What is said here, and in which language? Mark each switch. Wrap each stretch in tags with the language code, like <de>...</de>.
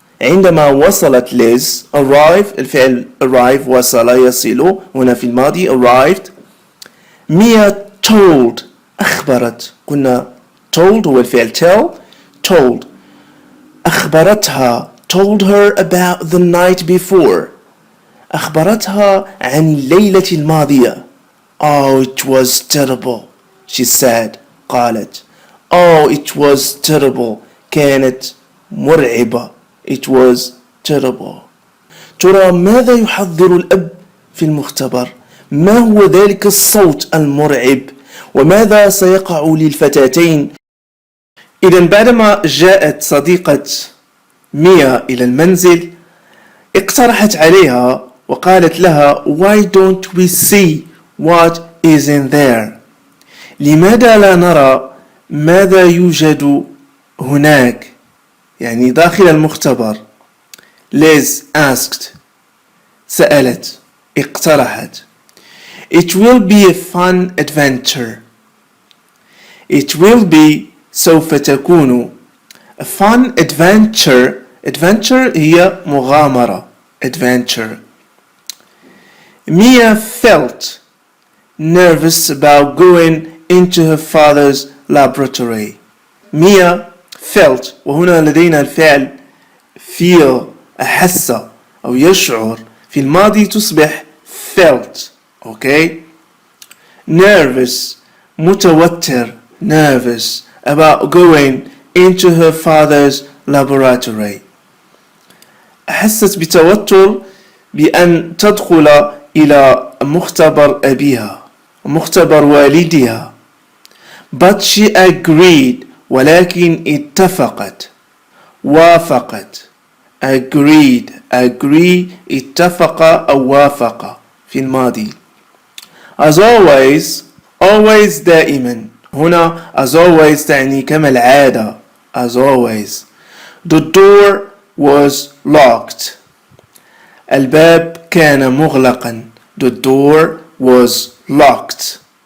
<ar>عندما وصلت ليز arrive الفعل arrive وصل يصل هنا في الماضي arrived. ميا told أخبرت قلنا told هو الفعل tell told أخبرتها</ar> <en>told her about the night before</en> <ar>أخبرتها عن الليلة الماضية.</ar> <en>Oh, it was terrible, she said. قالت Oh, it was terrible.</en> <ar>كانت مرعبة.</ar> <en>It was terrible.</en> <ar>ترى ماذا يحضر الأب في المختبر؟ ما هو ذلك الصوت المرعب؟ وماذا سيقع للفتاتين؟ إذا بعدما جاءت صديقة ميا إلى المنزل اقترحت عليها وقالت لها</ar> <en>Why don't we see what is in there?</en> <ar>لماذا لا نرى ماذا يوجد هناك يعني داخل المختبر.</ar> <en>Liz asked</en> <ar>سألت اقترحت</ar> <en>It will be a fun adventure. It will be</en> <ar>سوف تكون</ar> <en>a fun adventure.</en> <ar>Adventure هي مغامرة.</ar> <en>Adventure. Mia felt nervous about going into her father's laboratory. Mia felt</en> <ar>وهنا لدينا الفعل feel أحس أو يشعر في الماضي تصبح felt.</ar> <en>Okay. Nervous متوتر nervous about going into her father's laboratory.</en> <ar>أحست بتوتر بأن تدخل إلى مختبر أبيها مختبر والدها.</ar> <en>But she agreed</en> <ar>ولكن اتفقت وافقت. agreed agree اتفق أو وافق في الماضي.</ar> <en>As always always</en> <ar>دائما هنا</ar> <en>as always</en> <ar>تعني كما العادة.</ar> <en>As always the door was locked.</en> <ar>الباب كان مغلقا.</ar> <en>The door was locked.</en>